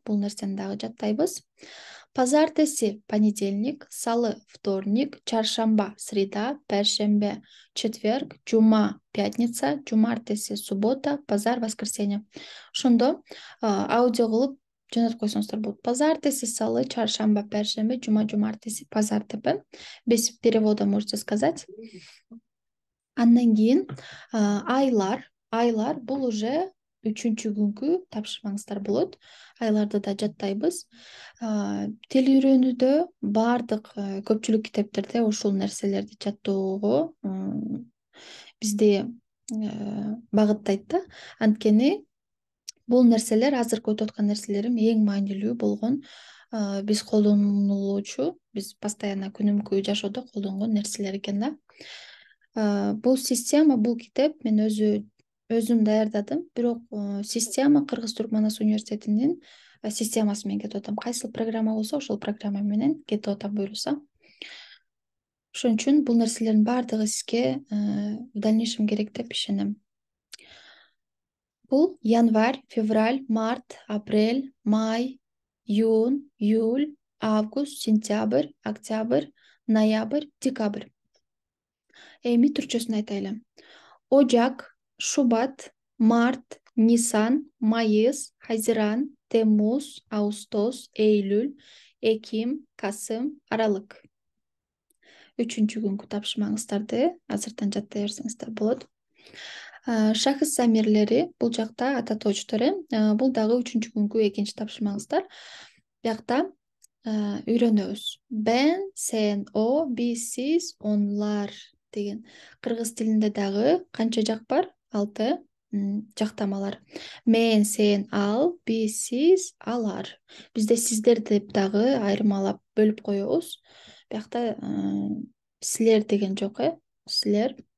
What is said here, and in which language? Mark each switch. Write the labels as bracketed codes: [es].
[ky] Бул нерсени дагы жаттайбыз. [tr] Pazartesi, понедельник, salı, вторник, çarşamba, среда, першембе, четверг, жума, пятница, жумартеси, суббота, пазар, воскресенье. [ky] Ошондо аудио кылып жөнөтүп койсоңуздар болот. [tr] Pazartesi, salı, çarşamba, першембе, жума, жумартеси, пазар деп. [ru] Без перевода можете сказать. [ky] Андан кийин айлар бул уже үчүнчү күнкү тапшырмаңыздар болот. Айларды да жаттайбыз. Тил үйрөнүүдө баардык көпчүлүк китептерде ушул нерселерди жаттоого бизди багыттайт да. Анткени бул нерселер азыркы өтүп аткан нерселерим эң маанилүү болгон, биз колдонулуучу, биз постоянно күнүмкү жашоодо колдонгон нерселер экен да. Бул система, бул китеп мен өзүм даярдадым. Бирок система Кыргыз Туркманас университетинин системасы менен кетип атам. Кайсыл программа болсо, ошол программа менен кетип атам буюрса. Ошон үчүн бул нерселердин баардыгы сизге [ru] в дальнейшем [ky] керек деп ишенем. Бул январь, февраль, март, апрель, май, июнь, июль, август, сентябрь, октябрь, ноябрь, декабрь. Эми түрчөсүн айтайлы. [tr] Ocak, Şubat, Mart, Nisan, Mayıs, Haziran, Temmuz, Ağustos, Eylül, Ekim, Kasım, Aralık. Üçüncü günkü [ky] тапшырмаңыздарды азыртан жаттай берсеңиздер болот. Шахыс замирлери бул жакта ата точтары. Бул дагы үчүнчү күнкү экинчи тапшырмаңыздар. Биякта үйрөнөбүз. [tr] Ben, sen, o, biz, siz, onlar деген. [ky] Кыргыз тилинде дагы канча жак бар? 6 жактамалар. Мен, сен, ал, биз, сиз, алар. Бизде сиздер деп дагы айырмалап бөлүп коебуз. Биякта силер деген жок, силер.